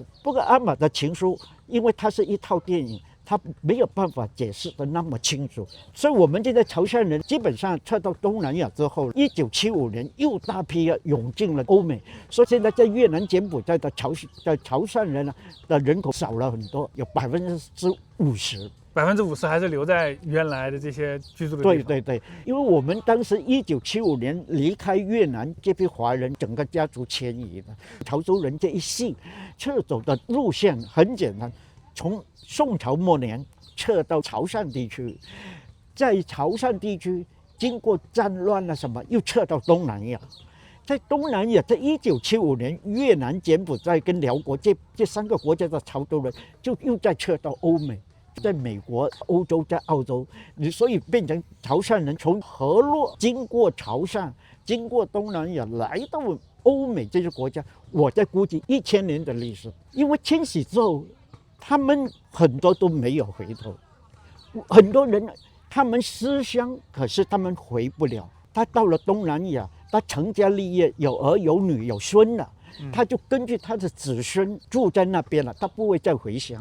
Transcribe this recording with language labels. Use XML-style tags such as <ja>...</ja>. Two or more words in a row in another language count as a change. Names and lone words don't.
<zh>不過阿瑪的情書，因為它是一套電影，他沒有辦法解釋的那麼清楚，所以我們現在潮汕人基本上撤到東南亞之後，1975年又大批湧進了歐美，所以現在在越南柬埔寨的潮汕人的人口少了很多，有50%。 50%還是留在原來的這些居住的地方。對，因為我們當時1975年離開越南，這批華人整個家族遷移了。潮州人這一系撤走的路線很簡單，從宋朝末年撤到潮汕地區，在潮汕地區經過戰亂什麼，又撤到東南亞。在東南亞，在1975年，越南、柬埔寨跟寮國這3個國家的潮州人就又再撤到歐美。在美國、歐洲、在澳洲，所以變成潮汕人從河洛經過潮汕，經過東南亞來到歐美這些國家。我在估計1000年的歷史，因為遷徙之後，他們很多都沒有回頭，很多人他們思鄉，可是他們回不了。他到了東南亞，他成家立業，有兒有女有孫了。他就根據他的子孫住在那邊了，他不會再回鄉了。</zh>